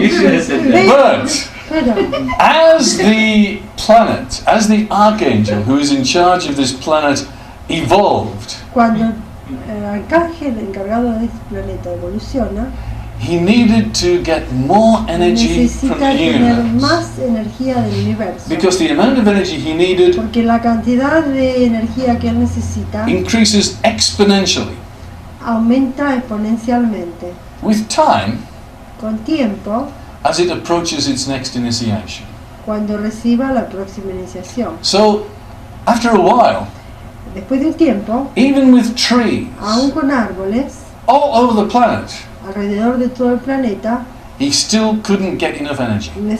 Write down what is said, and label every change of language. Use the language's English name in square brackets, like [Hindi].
[English] You should have said that. but, [Spanish] Pero [English] as the planet, as the archangel who is in charge of this planet evolved, [Spanish] cuando el arcángel encargado de este planeta evoluciona, [English] he needed to get more energy from [Spanish] necesita [English] the [Spanish] tener [English] universe. [Spanish] más energía del universo. [English] Because the amount of energy he needed [Spanish] Porque la cantidad de energía que él necesita [English] increases exponentially. [Spanish] aumenta exponencialmente. [English] With time, [Spanish] Con tiempo, [English] as it approaches its next initiation. [Spanish] cuando reciba la próxima iniciación. [English] So, after a while, [Spanish] Después de un tiempo, [English] even with trees [Spanish] aún con árboles [English] all over the planet, [Spanish] alrededor de todo el planeta, [English] he still couldn't get enough energy.